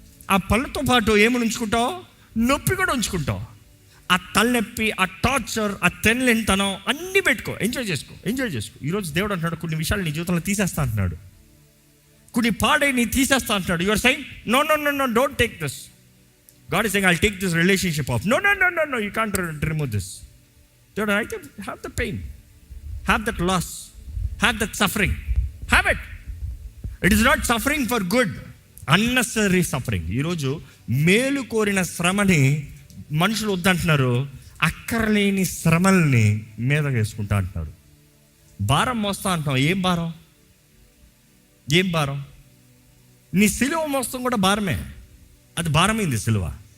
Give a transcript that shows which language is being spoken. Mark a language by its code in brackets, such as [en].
[te] ఆ పళ్ళతో పాటు ఏమని ఉంచుకుంటావు? నొప్పి కూడా ఉంచుకుంటావు. ఆ తలనొప్పి, ఆ టార్చర్, ఆ తెల్లెంతనం అన్నీ పెట్టుకో, ఎంజాయ్ చేసుకో. ఈరోజు దేవుడు అంటున్నాడు, కొన్ని విషయాలు నీ జీవితంలో తీసేస్తా అంటున్నాడు, కొన్ని పాడై నీ తీసేస్తా అంటున్నాడు. [en] Your saying no no no no, don't take this. God is saying, I'll take this relationship off. No, you can't remove this. Dude, I can have the pain, have that loss, have that suffering, have it. It is not suffering for good, unnecessary suffering. [te] ఈరోజు మేలు కోరిన శ్రమని మనుషులు వద్దంటున్నారు, అక్కర్లేని శ్రమల్ని మీద వేసుకుంటా అంటున్నారు. భారం మోస్తా అంటున్నాం. ఏం భారం? నీ సిలువ మోస్తాం కూడా భారమే. అది భారమైంది సిలువ.